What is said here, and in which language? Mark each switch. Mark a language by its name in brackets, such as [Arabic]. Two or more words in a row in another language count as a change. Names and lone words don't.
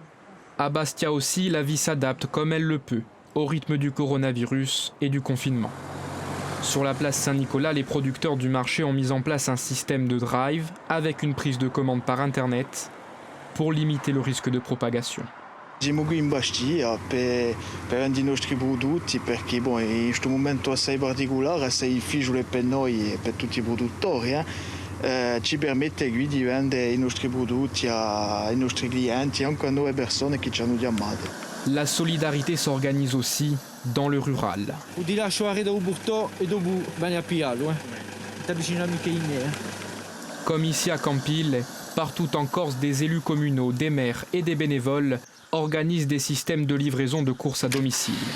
[French] À Bastia aussi, la vie s'adapte comme elle le peut, au rythme du coronavirus et du confinement. Sur la place Saint-Nicolas, les producteurs du marché ont mis en place un système de drive avec une prise de commande par internet pour limiter le risque de propagation. [Italian] Siamo qui in Bastia per rendere I nostri prodotti perché in questo momento assai particolare, assai difficile per noi e per tutti I produttori, ci permette qui di vendere I nostri prodotti ai nostri clienti e anche a nuove persone che ci hanno chiamato. [French] La solidarité s'organise aussi dans le rural. Comme ici à Campile, partout en Corse, des élus communaux, des maires et des bénévoles organisent des systèmes de livraison de courses à domicile.